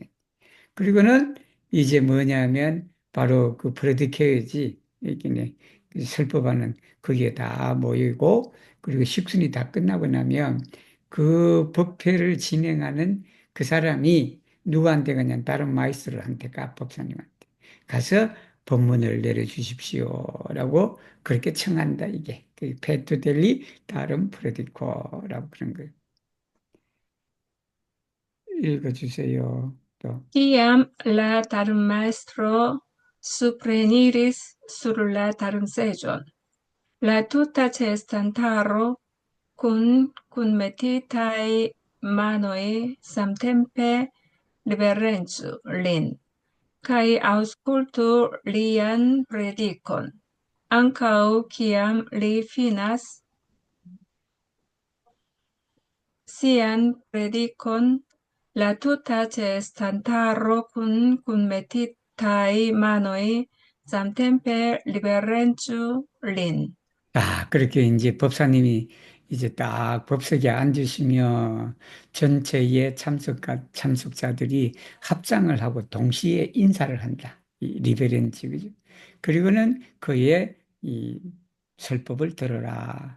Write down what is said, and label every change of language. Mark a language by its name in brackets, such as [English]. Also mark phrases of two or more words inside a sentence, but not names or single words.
[Korean] 그리고는 이제 뭐냐면 바로 그 브래드 케이지 이기네 설법하는 거기에 다 모이고 그리고 식순이 다 끝나고 나면 그 법회를 진행하는 그 사람이 누구한테 가냐 다른 마이스터한테 가 법사님한테 가서 법문을 내려주십시오라고 그렇게 청한다 이게 그 페투델리 다른 프레디코라고 그런 거예요. 읽어주세요. 또. [Esperanto] Kiam la maestro supreniris sur la seĝon, la tuta ĉeestantaro kun metitaj manoj samtempe liberencu lin, kaj aŭskultu lian predikon. Ankaŭ kiam li finas sian predikon, la tuta ĉeestantaro kun metitaj manoj samtempe liberencu lin. [Korean] 그렇게 이제 법사님이 이제 딱 법석에 앉으시며 전체의 참석자들이 합장을 하고 동시에 인사를 한다. 이 리베런지, 그죠? 그리고는 그의 이 설법을 들어라.